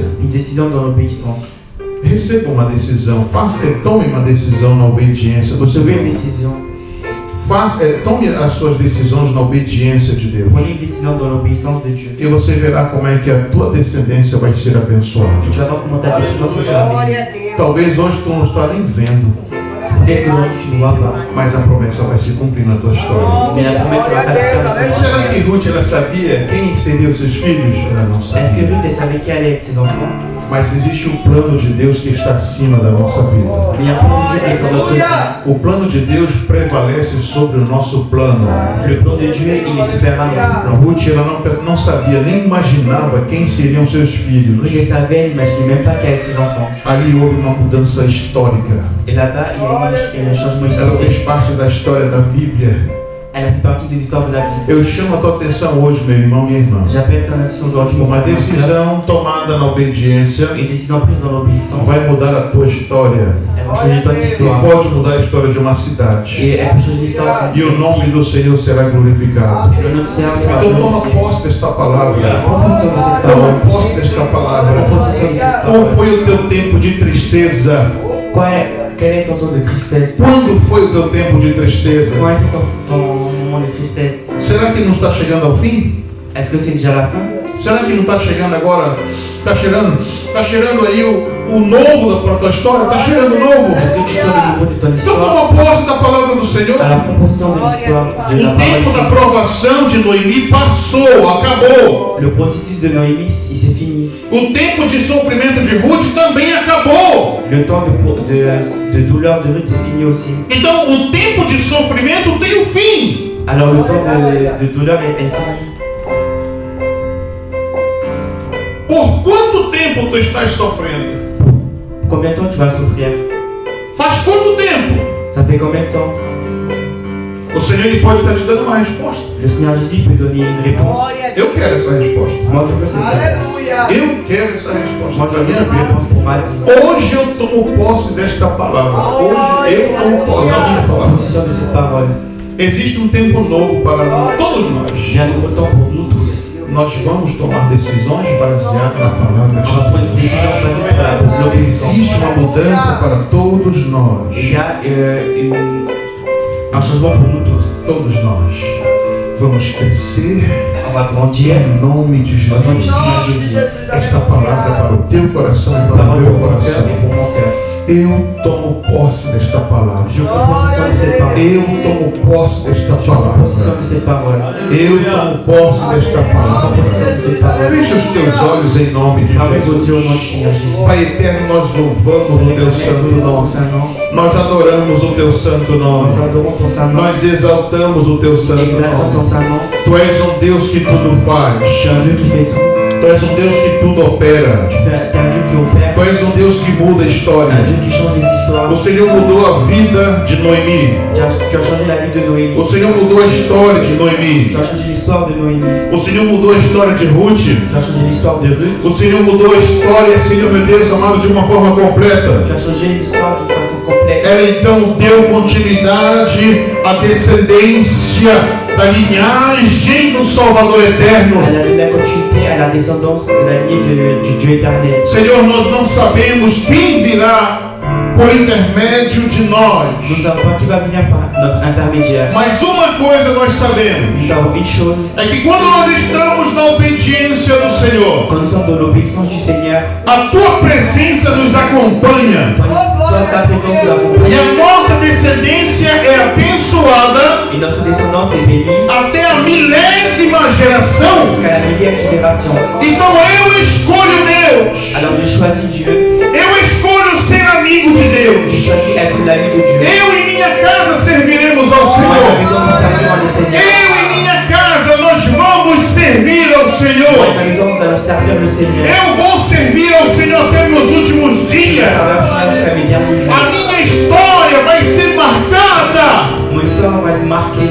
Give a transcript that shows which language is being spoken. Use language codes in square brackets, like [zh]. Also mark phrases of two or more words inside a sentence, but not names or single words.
[fr] Une décision dans l'obéissance. [pt] Receba uma decisão, tome uma decisão na obediência do [fr] Recevez une [pt] Senhor. [fr] décision. [pt] Tome as suas decisões na obediência de Deus. [fr] Prenez une décision dans l'obéissance de Dieu. [pt] E você verá como é que a tua descendência vai ser abençoada. [fr] Et tu vas voir comment ta descendance sera bénie. [pt] Glória a Deus. Talvez hoje tu não está nem vendo, [fr] Peut-être qu'aujourd'hui tu ne vois pas, [pt] mas a promessa vai se cumprir na tua história. [fr] mais la promesse va s'accomplir. [pt] Será que Ruth ela sabia quem seriam seus filhos? Ela não [fr] Est-ce [pt] sabia. [fr] que Ruth elle savait qui allait être ses enfants? [pt] Mas existe um plano de Deus que está acima da nossa vida. [fr] Mais il y a un plan de Dieu qui est sur notre vie. [pt] O plano de Deus prevalece sobre o nosso plano. [fr] Le plan de Dieu, il est supérieur à notre plan. [pt] Ruth ela não sabia, nem imaginava quem seriam seus filhos. [fr] Ruth, elle savait, elle n'imaginait même pas qu'elle allait être ses enfants. [pt] Ali houve uma mudança histórica. [fr] Et là-bas, il y a eu un changement [pt] Ela [fr] historique. [pt] fez parte da história da Bíblia. [fr] Elle a fait partie de l'histoire de la Bible. [pt] Eu chamo a tua atenção hoje, meu irmão, minha irmã. [fr] J'appelle ton attention aujourd'hui, mon [pt] Uma [fr] frère, ma sœur. [pt] decisão tomada na obediência [fr] Une décision prise dans l'obéissance, [pt] vai mudar a tua história. [fr] elle va changer ton [pt] E [fr] histoire. [pt] pode mudar a história de uma cidade. [fr] Et elle peut changer l'histoire. [pt] E o nome do Senhor será glorificado. [fr] Et le nom du Seigneur sera [pt] Então toma [fr] glorifié. [pt] posse desta palavra. [fr] Prends possession de cette [pt] Toma [fr] parole. [pt] posse desta palavra. [fr] Prends possession de cette [pt] Qual [fr] parole. [pt] foi o teu tempo de tristeza? [fr] Quel est ton temps de tristesse? [pt] Quando foi o teu tempo de tristeza? [fr] Quand est ton moment de tristesse? [pt] Será que não está chegando ao fim? [fr] Est-ce que c'est déjà la fin? [pt] Será que não está chegando agora? Está cheirando aí o novo para a tua história? Está cheirando o novo? [fr] Est-ce que tu sens le niveau de ton [pt] Então [fr] histoire? [pt] toma posse da palavra do Senhor. [fr] À la composition de l'histoire, de la [pt] O [fr] parole du [pt] tempo da [fr] Seigneur. [pt] provação de Noemi passou, acabou. [fr] Le processus de Noémie, il s'est fini. [pt] O tempo de sofrimento de Ruth também acabou. [fr] Le temps de douleur de Ruth, c'est fini aussi. [pt] Então o tempo de sofrimento tem um fim. [fr] Alors le temps de douleur est fini. [pt] Por quanto tempo tu estás sofrendo? [fr] Combien de temps tu vas souffrir? [pt] Faz quanto tempo? [fr] Ça fait combien de temps? [pt] O Senhor ele pode estar te dando uma resposta. [fr] Le Seigneur Jésus peut donner une réponse. [pt] Glória a Deus. Eu quero essa resposta. [fr] Moi, je veux cette réponse. [pt] Aleluia. Eu quero essa resposta [fr] Moi, [pt] para [fr] je [pt] a [fr] veux [pt] minha [fr] cette [pt] vida. [fr] réponse pour ma vie. [pt] Hoje eu tomo posse desta palavra. Hoje eu tomo posse [fr] Aujourd'hui, je [pt] desta [fr] prends [pt] palavra. [fr] possession de cette parole. [pt] Existe um tempo novo para todos nós. [fr] Il y a un nouveau temps pour nous tous. [pt] Nós vamos tomar decisões baseadas na palavra de [fr] On va prendre une [pt] Deus. [fr] décision basée sur l'obéissance. [pt] Existe uma mudança para todos nós. [fr] Il y a un changement pour nous tous. [pt] Todos nós vamos crescer [fr] On va grandir. [pt] em nome de [fr] On va [pt] Jesus. [fr] grandir en Jésus. [pt] Esta palavra é para o teu coração e [fr] Cette [pt] para o [fr] parole [pt] meu [fr] pour ton cœur [pt] coração. [fr] et pour mon cœur. [pt] Eu tomo posse desta palavra. [fr] Je prends possession de cette parole. [pt] Eu tomo posse desta [fr] Je prends [pt] palavra. [fr] possession de cette parole. [pt] Eu tomo posse desta palavra. Feche os teus olhos em nome de [fr] Fermez vos yeux au nom du [pt] Jesus. [fr] Seigneur Jésus. [pt] Pai eterno, nós louvamos o teu santo nome. Nós adoramos o teu santo nome. [fr] Nous adorons ton saint nom. [pt] Nós exaltamos o teu santo [fr] Exaltons ton [pt] nome. [fr] saint nom. [pt] Tu és um Deus que tudo faz. [fr] Tu es un Dieu qui fait tout. [pt] Tu és um Deus que tudo opera. [fr] Tu es un Dieu qui opère. [pt] Tu és um Deus que muda a [fr] Un [pt] história. [fr] Dieu qui change les histoires. [pt] O Senhor mudou a vida de Noemi. [fr] Tu as changé la vie de Noémie. [pt] O Senhor mudou a história de Noemi. [fr] Tu as changé l'histoire de Noémie. [pt] O Senhor mudou a história de Ruth. [fr] Tu as changé l'histoire de Ruth. [pt] O Senhor mudou a história, Senhor meu Deus amado, de uma forma completa. [fr] Tu as changé l'histoire d'une façon complète. [pt] Ela então deu continuidade à descendência da linhagem do Salvador eterno. [fr] Elle a donné la continuité à la descendance de la lignée du Dieu éternel. [pt] Senhor, nós não sabemos quem virá por intermédio de nós. [fr] Nous ne savons pas qui va venir par notre intermédiaire. [pt] Mas uma coisa nós sabemos, [fr] Nous savons une chose, [pt] é que quando nós estamos na obediência do Senhor, [fr] quand nous sommes dans l'obéissance du Seigneur, [pt] a tua presença nos acompanha. [fr] ta présence nous [pt] E [fr] accompagne [pt] a nossa descendência é abençoada [fr] et notre descendance est bénie [pt] até a 1000ª geração. [fr] jusqu'à la millième génération. [pt] Então eu escolho Deus. [fr] Alors je choisis Dieu, [pt] Eu escolho ser amigo de [fr] je [pt] Deus. [fr] choisis être l'ami de Dieu. [pt] Eu e minha casa serviremos ao [fr] Moi et ma [pt] Senhor. [fr] maison nous servirons le Seigneur. [pt] Eu e minha casa nós vamos servir ao [fr] Moi et [pt] Senhor. [fr] ma maison nous allons servir le Seigneur. [pt] Eu vou servir ao Senhor até meus últimos [fr] Je [pt] dias. [fr] servirai jusqu'à mes derniers jours. [pt] A minha história vai ser marcada. [fr] Mon histoire va être marquée.